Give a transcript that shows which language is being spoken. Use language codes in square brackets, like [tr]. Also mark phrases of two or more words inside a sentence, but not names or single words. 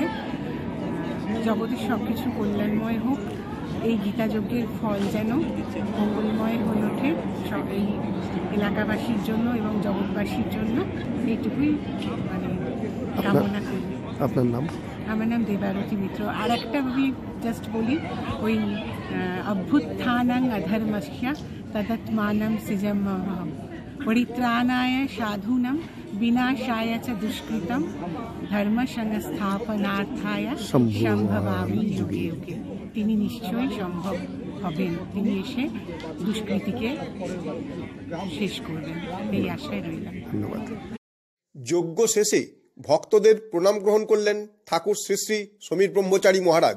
[bn] জগতের সব কিছু কল্যাণময় হোক, এই গীতাযজ্ঞের ফল যেন মঙ্গলময় হয়ে ওঠে সব এই এলাকাবাসীর জন্য এবং জগৎবাসীর জন্য, এইটুকুই মানে কামনা করি। আপনার নাম? আমার নাম দেবারতী মিত্র। আর একটা আমি জাস্ট বলি, ওই [sa] অভ্যুত্থানাং অধর্মস্য তদাত্মানম সৃজমহম পরিত্রাণায় সাধুনাম বিনাশায় চ দুষ্কৃতম ধর্ম সংস্থাপনার্থায় সম্ভবামি যুগে যুগে। [bn] তিনি নিশ্চয়ই সম্ভব হবেন, তিনি এসে দুষ্কৃতিকে শেষ করবেন, এই আশায় রইলাম। ধন্যবাদ। যজ্ঞ শেষে ভক্তদের প্রণাম গ্রহণ করলেন ঠাকুর শ্রী শ্রী সমীর ব্রহ্মচারী মহারাজ।